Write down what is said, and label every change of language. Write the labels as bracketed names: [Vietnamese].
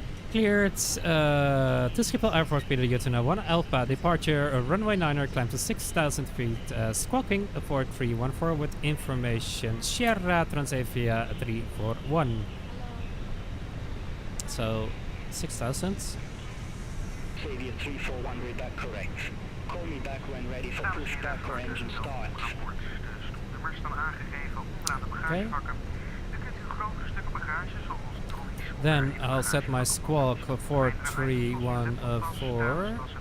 [English] Cleared to Schiphol Airport, Peter Jutuna 1 Alpha, departure, runway 9er, climb to 6,000 feet, squawking 4314 with information Sierra Transavia 341. So, 6,000. Transavia 341, read that correct. Call me back when ready for pushback or engine start. [Dutch] Nummers staan aangegeven onderaan de bagagevakken. U kunt uw grotere stukken bagage zoals [English] then I'll set my squawk for 4314.